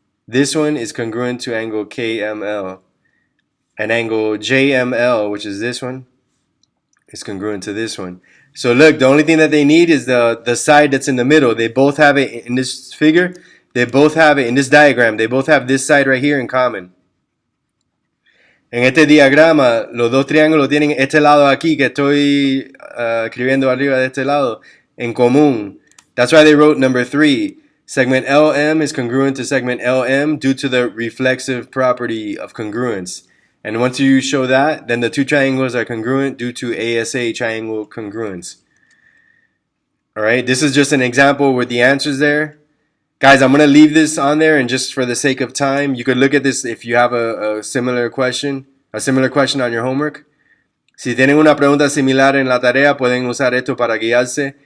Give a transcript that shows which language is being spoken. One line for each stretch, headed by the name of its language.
English: This one is congruent to angle KML, and angle JML, which is this one, is congruent to this one. So look, the only thing that they need is the side that's in the middle. They both have it in this figure. They both have it in this diagram. They both have this side right here in common.
Spanish: En este diagrama, los dos triángulos tienen este lado aquí que estoy escribiendo arriba de este lado en común.
English: That's why they wrote number 3. Segment LM is congruent to segment LM due to the reflexive property of congruence. And once you show that, then the two triangles are congruent due to ASA triangle congruence. Alright, this is just an example with the answers there. Guys, I'm going to leave this on there, and just for the sake of time, you could look at this if you have a similar question on your homework.
Spanish: Si tienen una pregunta similar en la tarea, pueden usar esto para guiarse.